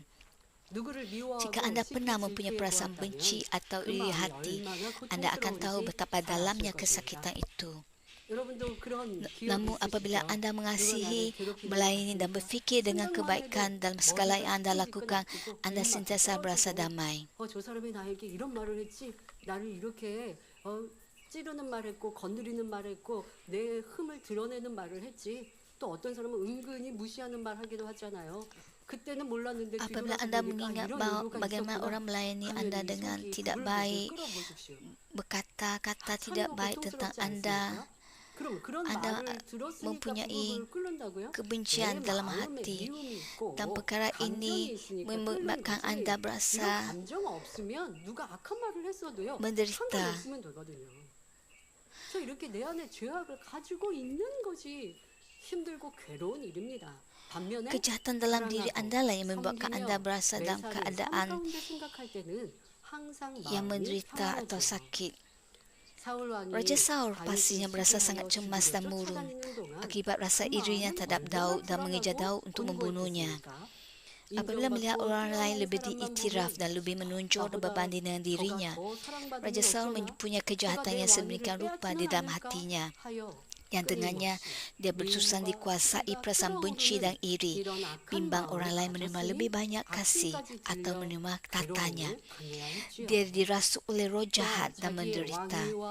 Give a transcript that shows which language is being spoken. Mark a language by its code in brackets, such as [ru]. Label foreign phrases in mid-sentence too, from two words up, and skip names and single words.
[ms] Jika anda pernah mempunyai perasaan benci atau iri hati, anda akan tahu betapa dalamnya kesakitan itu. Namun apabila anda mengasihi, melayani dan berfikir dengan kebaikan dalam segala yang anda lakukan, anda sentiasa berasa damai. [ko] 저 사람이 나에게 이런 말을 했지, 나를 이렇게 찌르는 말 했고 건드리는 말 했고 내 흠을 드러내는 말을 했지. 또 어떤 사람은 은근히 무시하는 말 하기도 하잖아요. 그때는 몰랐는데 뒤돌아서 [ms] Apabila anda [ko] 보니까 [ms] mengingat [ko] 이런 [ms] bahawa [ko] 의도가 [ms] bagaimana [ko] 있었구나. [ms] orang melayani [ko] 하면 [ms] anda [ko] 이 [ms] dengan [ko] 속이 [ms] tidak [ko] 부글부글 [ms] baik, [ko] 끓어보십시오. [ms] berkata-kata tidak [ko] 참으로 [ms] baik tentang [ko] 고통스럽지 [ms] anda, [ko] 않습니까? 그럼 그런 [ms] anda [ko] 말을 들었으니까 [ms] mempunyai [ko] 부글부글 끓는다고요? [ms] kebencian [ko] 내 [ms] dalam [ko] 마음에 [ms] hati. [ko] 미움이 있고 [ms] Dan perkara [ko] 감정이 [ms] ini [ko] 있으니까 [ms] menyebabkan [ko] 끓는 거지. [ms] anda [ko] 이런 [ms] berasa [ko] 감정 없으면 누가 악한 말을 했어도요 [ms] menderita. [ko] 상관없으면 되거든요. 저 이렇게 내 안에 죄악을 가지고 있는 것이 힘들고 괴로운 일입니다. 반면에 [ms] Kejahatan dalam diri anda lah yang membuatkan anda berasa dalam [ko] 매사를 삶 [ms] keadaan [ko] 가운데 생각할 때는 항상 [ms] yang [ko] 마음이 [ms] menderita atau [ko] 평안하죠. [ms] sakit. [ko] 사울 왕이 [ms] Raja Saul [ko] 다윗을 [ms] pastinya berasa [ko] 지배하여 [ms] sangat cemas [ko] 죽이려 [ms] dan murung [ko] 쫓아다니는 동안 [ms] akibat rasa [ko] 그 [ms] irinya [ko] 마음은 [ms] terhadap [ko] 얼마나 [ms] Daud dan mengejar [ko] 불안하고 [ms] Daud untuk membunuhnya. [ko] 곤고했겠습니까? [ms] Apabila melihat [ko] 인정받고 [ms] orang lain [ko] 뛰어난 [ms] lebih [ko] 사람만 [ms] diiktiraf [ko] 보면 [ms] dan lebih menonjol dan [ko] 나보다 [ms] berbanding dengan dirinya, [ko] 저가 더 사랑받으면 [ms] Raja Saul [ko] 어쩌나? [ms] mempunyai [ko] 저가 [ms] kejahatan [ko] 내 [ms] yang sedemikian [ko] 왕위를 [ms] rupa di [ko] 빼앗지는 [ms] dalam [ko] 않을까 [ms] hatinya, [ko] 하여 [ms] yang dengannya dia bersusah dikuasai perasaan benci dan iri, bimbang orang lain menerima lebih banyak kasih atau menerima tatanya. Dia dirasuk oleh roh jahat dan menderita.